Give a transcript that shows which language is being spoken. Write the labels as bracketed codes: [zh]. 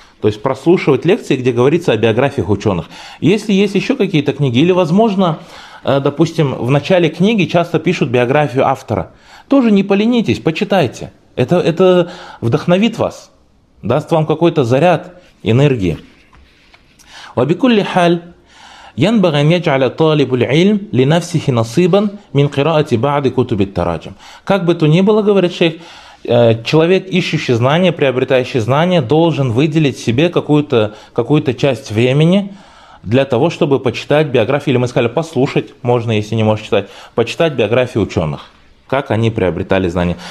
[ru] То есть прослушивать лекции, где говорится о биографиях ученых. Если есть еще какие-то книги, или, возможно, допустим, в начале книги часто пишут биографию автора, тоже не поленитесь, почитайте. Это вдохновит вас, даст вам какой-то заряд энергии. [ar] وبكل حال ينبغي أن يجعل طالب العلم لنفسه نصيبا من قراءة بعض كتب التراجم. [ru] Как бы то ни было, говорит шейх, человек, ищущий знания, приобретающий знания, должен выделить себе какую-то часть времени для того, чтобы почитать биографию, или мы сказали, послушать, можно, если не можешь читать, почитать биографию ученых, как они приобретали знания.